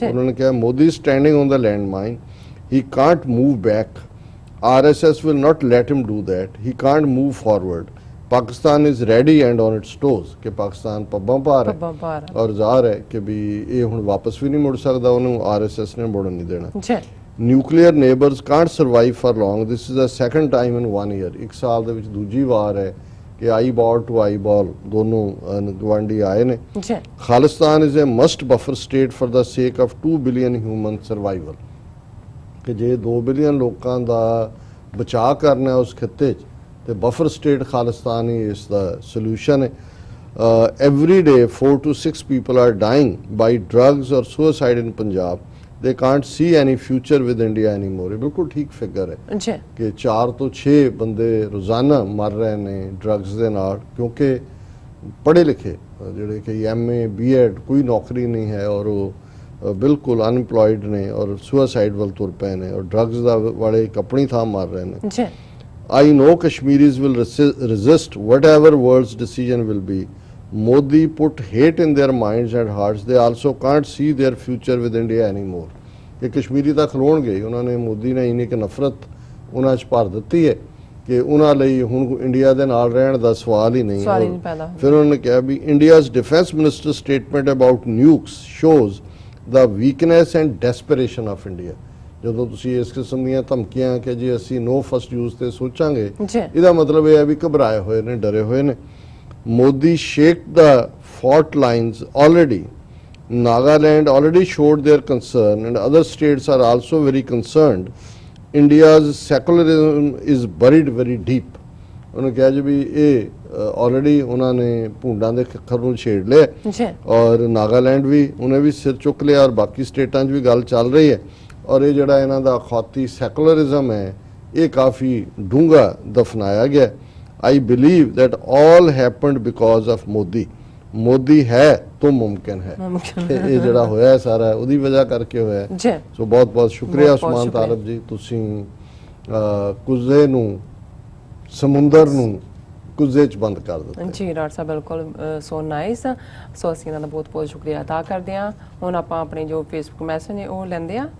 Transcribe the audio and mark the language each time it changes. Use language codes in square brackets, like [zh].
[pa] ਉਹਨਾਂ ਨੇ ਕਿਹਾ [en] Modi standing on the land mine he can't move back RSS will not let him do that. He can't move forward. Pakistan is ready and on its toes [pa] ਕਿ ਪਾਕਿਸਤਾਨ ਪੱਬਾਂ ਭਾਰ ਹੈ ਔਰ ਜ਼ਾਹਰ ਹੈ ਕਿ ਵੀ ਇਹ ਹੁਣ ਵਾਪਸ ਵੀ ਨਹੀਂ ਮੁੜ ਸਕਦਾ ਉਹਨੂੰ RSS ਨੇ ਮੁੜਨ ਨਹੀਂ ਦੇਣਾ। [en] Nuclear neighbors can't survive for long. This is the second time in 1 year. [pa] ਇੱਕ ਸਾਲ ਦੇ ਵਿੱਚ ਦੂਜੀ ਵਾਰ ਹੈ ਕਿ ਆਈਬਾਲ ਟੂ ਆਈਬਾਲ ਦੋਨੋਂ ਗਵਾਂਢੀ ਆਏ ਨੇ। [en] Khalistan is a must buffer state for the sake of 2 billion human survival [pa] ਕਿ ਜੇ 2 ਬਿਲੀਅਨ ਲੋਕਾਂ ਦਾ ਬਚਾਅ ਕਰਨਾ ਉਸ ਖਿੱਤੇ 'ਚ ਤੇ ਬਫਰ ਸਟੇਟ ਖਾਲਿਸਤਾਨ ਹੀ ਇਸ ਦਾ ਸੋਲੂਸ਼ਨ ਹੈ। [en] every day 4 to 6 people are dying by drugs or suicide in Punjab. they can't see any future with India anymore। [pa] ਇਹ ਬਿਲਕੁਲ ਠੀਕ ਫਿਗਰ ਹੈ ਜੀ ਕਿ 4 ਤੋਂ 6 ਬੰਦੇ ਰੋਜ਼ਾਨਾ ਮਰ ਰਹੇ ਨੇ ਡਰੱਗਸ ਦੇ ਨਾਲ, ਕਿਉਂਕਿ ਪੜ੍ਹੇ ਲਿਖੇ ਜਿਹੜੇ ਕਿ MA B.Ed ਕੋਈ ਨੌਕਰੀ ਨਹੀਂ ਹੈ ਔਰ ਉਹ ਬਿਲਕੁਲ ਅਨਪਲੋਇਡ ਨੇ ਔਰ ਸੁਸਾਈਡ ਵੱਲ ਤੁਰ ਪਏ ਨੇ ਔਰ ਡਰੱਗਸ ਦਾ ਵਾਲੇ ਇੱਕ ਆਪਣੀ ਥਾਂ ਮਾਰ ਰਹੇ ਨੇ। ਜੀ [en] I know Kashmiris will resist whatever world's decision will be। Modi put hate in their minds and hearts। They also can't see their future with India anymore। [pa] ਕਿ ਕਸ਼ਮੀਰੀ ਤਾਂ ਖਲੋਣਗੇ ਹੀ, ਉਹਨਾਂ ਨੇ ਮੋਦੀ ਨੇ ਇੰਨੀ ਕਿ ਨਫ਼ਰਤ ਉਹਨਾਂ 'ਚ ਭਰ ਦਿੱਤੀ ਹੈ ਕਿ ਉਹਨਾਂ ਲਈ ਹੁਣ ਇੰਡੀਆ ਦੇ ਨਾਲ ਰਹਿਣ ਦਾ ਸਵਾਲ ਹੀ ਨਹੀਂ ਸਵਾਲ ਹੀ ਨਹੀਂ ਪੈਦਾ ਹੁੰਦਾ। ਫਿਰ ਉਹਨਾਂ ਨੇ ਕਿਹਾ ਵੀ [en] India's defence minister statement about nukes shows the weakness and desperation of India. [pa] ਜਦੋਂ ਤੁਸੀਂ ਇਸ ਕਿਸਮ ਦੀਆਂ ਧਮਕੀਆਂ ਕਿ ਜੀ ਅਸੀਂ ਨੋ ਫਸਟ ਯੂਜ਼ ਤੇ ਸੋਚਾਂਗੇ, ਜੀ ਇਹਦਾ ਮਤਲਬ ਇਹ ਹੈ ਵੀ ਘਬਰਾਏ ਹੋਏ ਨੇ, ਡਰੇ ਹੋਏ ਨੇ। [en] Modi shake the fault lines already। Nagaland already showed their concern and other states are also very concerned। India's secularism is buried very deep। [pa] ਉਹਨੇ ਕਿਹਾ ਜੀ ਵੀ ਇਹ ਆਲਰੇਡੀ ਉਹਨਾਂ ਨੇ ਭੂੰਡਾਂ ਦੇ ਖੱਖਰ ਨੂੰ ਛੇੜ ਲਿਆ ਜੀ ਔਰ ਨਾਗਾਲੈਂਡ ਵੀ ਉਹਨੇ ਵੀ ਸਿਰ ਚੁੱਕ ਲਿਆ ਔਰ ਬਾਕੀ ਸਟੇਟਾਂ 'ਚ ਵੀ ਗੱਲ ਚੱਲ ਰਹੀ ਹੈ ਔਰ ਇਹ ਜਿਹੜਾ ਇਹਨਾਂ ਦਾ ਅਖੌਤੀ ਸੈਕੂਲਰਿਜ਼ਮ ਹੈ ਇਹ ਕਾਫੀ ਡੂੰਘਾ ਦਫਨਾਇਆ ਗਿਆ। [en] I believe that all happened because of Modi। [pa] Modi ਹੈ ਤਾਂ ਮੁਮਕਿਨ ਹੈ। ਇਹ ਜਿਹੜਾ ਹੋਇਆ ਸਾਰਾ ਉਹਦੀ ਵਜ੍ਹਾ ਕਰਕੇ ਹੋਇਆ। ਜੀ ਸੋ ਬਹੁਤ ਬਹੁਤ ਸ਼ੁਕਰੀਆ ਬਹੁਤ-ਬਹੁਤ ਉਸਮਾਨ ਸ਼ੁਕਰੀਆ। ਤਾਲਬ ਜੀ, ਤੁਸੀਂ ਕੁੱਜ਼ੇ ਨੂੰ ਸਮੁੰਦਰ ਨੂੰ ਕੁੱਜ਼ੇ 'ਚ ਬੰਦ ਕਰ ਦਿੱਤਾ। ਜੀ ਡਾਕਟਰ ਸਾਹਿਬ ਬਿਲਕੁਲ ਸੋ ਨਾਈਸ। ਸੋ ਅਸੀਂ ਇਹਨਾਂ ਦਾ ਬਹੁਤ ਬਹੁਤ ਸ਼ੁਕਰੀਆ ਅਦਾ ਕਰਦੇ ਹਾਂ। ਹੁਣ ਆਪਾਂ ਆਪਣੇ ਜੋ ਫੇਸਬੁੱਕ ਮੈਸੇਜ ਨੇ ਉਹ ਲੈਂਦੇ ਆ।